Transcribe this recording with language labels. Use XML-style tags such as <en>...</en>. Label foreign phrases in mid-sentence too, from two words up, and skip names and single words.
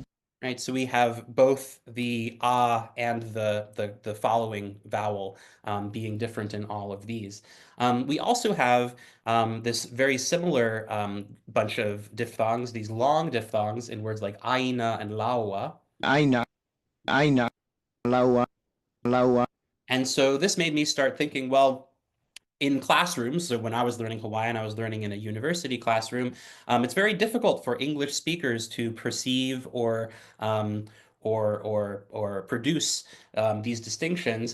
<en>Right, so we have both the and the following vowel being different in all of these. We also have this very similar bunch of diphthongs, these long diphthongs in words like aina and laua. Aina, laua, laua. And so this made me start thinking, well, in classrooms, so when I was learning Hawaiian, I was learning in a university classroom. It's very difficult for English speakers to perceive or produce these distinctions.</en>